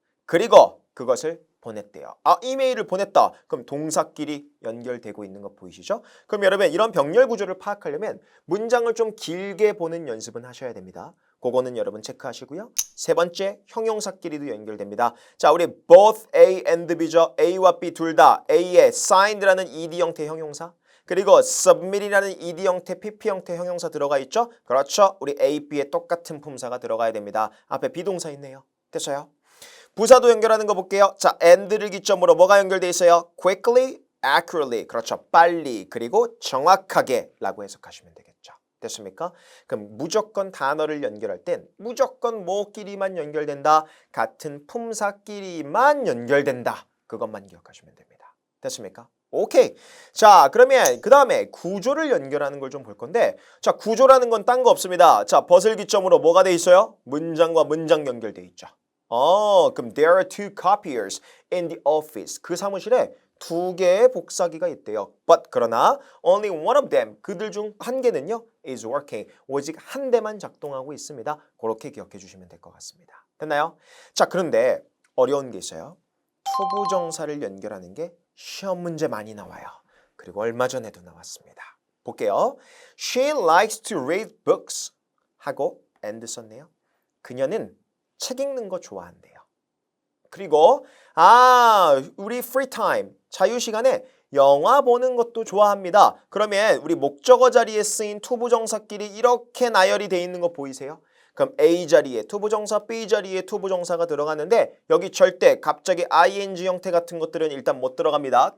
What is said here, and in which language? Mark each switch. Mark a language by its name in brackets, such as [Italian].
[Korean] 그리고 그것을 보냈대요. 아, 이메일을 보냈다. 그럼 동사끼리 연결되고 있는 거 보이시죠? 그럼 여러분 이런 병렬 구조를 파악하려면 문장을 좀 길게 보는 연습은 하셔야 됩니다. 그거는 여러분 체크하시고요. 세 번째, 형용사끼리도 연결됩니다. 자, 우리 both A and B죠. A와 B 둘 다 A에 signed라는 ed 형태 형용사 그리고 submit이라는 ed 형태, pp 형태 형용사 들어가 있죠? 그렇죠. 우리 A, B에 똑같은 품사가 들어가야 됩니다. 앞에 비동사 있네요. 됐어요? 부사도 연결하는 거 볼게요. 자, and를 기점으로 뭐가 연결돼 있어요? [English] quickly, accurately. 그렇죠. [Korean] 빨리, 그리고 정확하게 라고 해석하시면 되겠죠. 됐습니까? 그럼 무조건 단어를 연결할 땐 무조건 뭐끼리만 연결된다. 같은 품사끼리만 연결된다. 그것만 기억하시면 됩니다. 됐습니까? 오케이. 자, 그러면 그 다음에 구조를 연결하는 걸 좀 볼 건데 자, 구조라는 건 딴 거 없습니다. 자, 벗을 기점으로 뭐가 돼 있어요? 문장과 문장 연결돼 있죠. [English] 그럼 there are two copiers in the office. [Korean] 그 사무실에 두 개의 복사기가 있대요. [English] But [Korean] 그러나 [English] only one of them, [Korean] 그들 중 한 개는요 [English] is working. [Korean] 오직 한 대만 작동하고 있습니다. 그렇게 기억해 주시면 될 것 같습니다. 됐나요? 자, 그런데 어려운 게 있어요. 투부정사를 연결하는 게 시험 문제 많이 나와요. 그리고 얼마 전에도 나왔습니다. 볼게요. [English] She likes to read books [Korean] 하고 [English] and [Korean] 썼네요. 그녀는 책 읽는 거 좋아한대요. 그리고 우리 free time, 자유시간에 영화 보는 것도 좋아합니다. 그러면 우리 목적어 자리에 쓰인 투부정사끼리 이렇게 나열이 돼 있는 거 보이세요? 그럼 A 자리에 투부정사, B 자리에 투부정사가 들어가는데 여기 절대 갑자기 ing 형태 같은 것들은 일단 못 들어갑니다.